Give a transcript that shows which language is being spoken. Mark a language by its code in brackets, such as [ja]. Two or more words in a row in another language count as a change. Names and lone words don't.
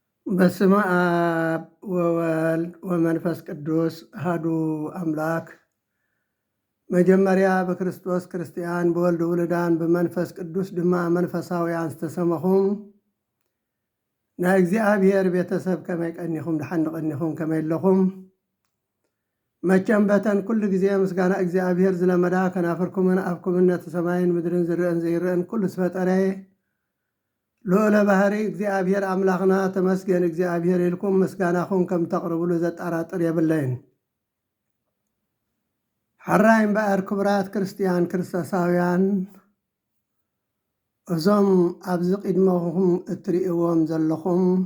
[gez] በስመ አብ ወወልድ ወመንፈስ ቅዱስ አሐዱ አምላክ። [ti] መጀመሪያ በክርስቶስ ክርስቲያን በወልድ ውሉዳን በመንፈስ ቅዱስ ድማ መንፈሳውያን ዝተሰመኹም ናይ እግዚአብሔር ቤተሰብ ከመይ ቀኒኹም ድሓን ቀኒኹም ከመይ ኣለኹም? መቸም በተን ኩሉ ግዜ ምስጋና እግዚአብሔር ዝለመዳ ከናፍርኩምን ኣብኩምን ነቲ ሰማይን ምድርን ዝርአን ዘይርአን ኩሉ ዝፈጠረ ልዑለ ባህሪ እግዚአብሔር አምላኽና ተመስገን እግዚአብሔር ኢልኩም ምስጋናኹም ከም ተቕርብሉ ዘጠራጥር የብለይን። ሓራይ እምበኣር ክቡራት ክርስቲያን ክርስቶሳውያን እዞም ኣብዚ ቅድመኹም እትርእይዎም ዘለኹም